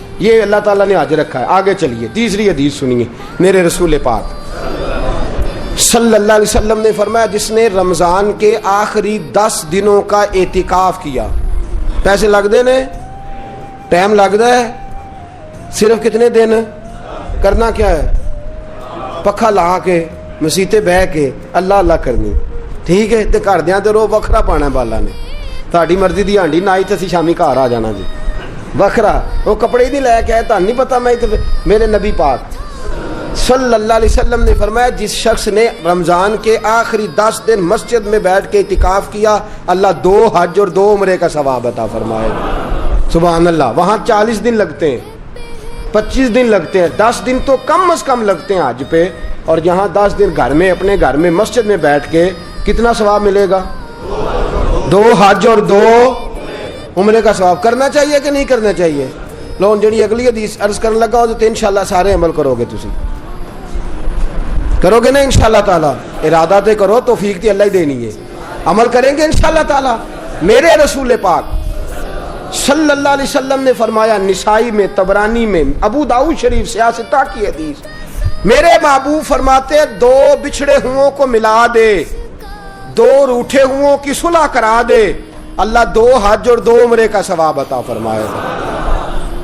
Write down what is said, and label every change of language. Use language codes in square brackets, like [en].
[ur] یہ اللہ تعالیٰ نے حج رکھا ہے. آگے چلیے تیسری حدیث سنیے. میرے رسول پاک صلی اللہ علیہ وسلم نے فرمایا جس نے رمضان کے آخری 10 دنوں کا اعتکاف کیا. [pa] پیسے لگتے نے، ٹائم لگتا ہے. [ur] صرف کتنے دن کرنا کیا ہے؟ [pa] پکھا لا کے مسیتے بہ کے اللہ اللہ کرنی. [ur] ٹھیک ہے. [pa] تے گھر دیاں تے رو وکھرا پانا بالا نے. تہاڈی مرضی دی ہانڈی نہ آئی تے اسی شامی گھر آ جانا جی وکھرا. [ur] وہ کپڑے نہیں لے کے آئے تو نہیں پتا. میں میرے نبی پاک صلی اللہ علیہ وسلم نے فرمایا جس شخص نے رمضان کے آخری 10 دن مسجد میں بیٹھ کے اعتکاف کیا اللہ 2 حج اور 2 عمرے کا ثواب عطا فرمائے. سبحان اللہ. وہاں 40 دن لگتے ہیں، 25 دن لگتے ہیں، 10 دن تو کم از کم لگتے ہیں حج پہ. اور یہاں 10 دن گھر میں اپنے گھر میں مسجد میں بیٹھ کے کتنا ثواب ملے گا؟ 2 حج اور 2 عمرے کا ثواب. کرنا چاہیے کہ نہیں کرنا چاہیے؟ [pa] لو جڑی [ur] اگلی حدیث عرض کرنے لگا ہو تو انشاءاللہ سارے عمل کرو گے. [pa] تسی کرو گے نا انشاءاللہ تعالی؟ ارادہ تے کرو، توفیق تے اللہ ہی دینی ہے. [ur] عمل کریں گے انشاءاللہ تعالی. میرے رسول پاک صلی اللہ علیہ وسلم نے فرمایا نسائی میں، طبرانی میں، ابو داؤد شریف سیاستہ کی حدیث، میرے محبوب فرماتے 2 بچھڑے ہوں کو ملا دے، 2 روٹھے ہوں کی صلح کرا دے، اللہ 2 حج اور 2 عمرے کا ثواب عطا فرمائے گا.